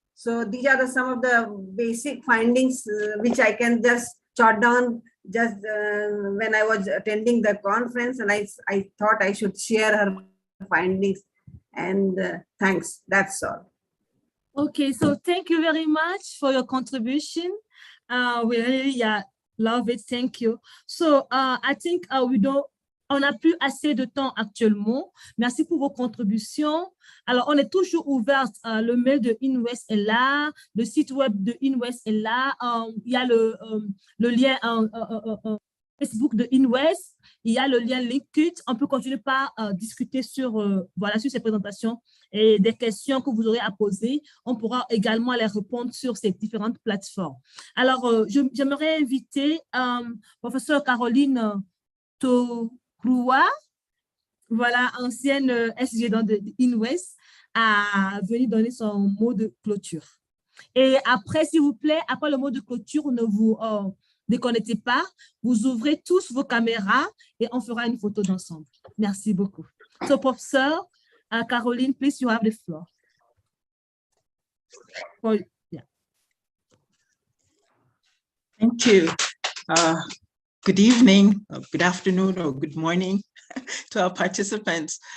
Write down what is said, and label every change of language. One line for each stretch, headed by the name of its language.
English: So these are some of the basic findings which I can just jot down just when I was attending the conference, and I thought I should share her findings. And thanks, that's all. Okay, so thank you very much for your contribution. We really love it, thank you. So I think
French: on n'a plus assez de temps actuellement. Merci pour vos contributions. Alors, on est toujours ouvert. Le mail de INWES est là. Le site web de INWES est là. Il y a le lien Facebook de INWES. Il y a le lien LinkedIn. On peut continuer par discuter sur ces présentations et des questions que vous aurez à poser. On pourra également les répondre sur ces différentes plateformes. Alors, j'aimerais inviter professeur Caroline Tourua, voilà, ancienne SG de INWES, à venir donner son mot de clôture. Et après, s'il vous plaît, après le mot de clôture, ne vous déconnectez pas, vous ouvrez tous vos caméras et on fera une photo d'ensemble. Merci beaucoup.
English: So, Professor Caroline, please, you have the floor. Thank you. Good evening, or good afternoon, or good morning to our participants.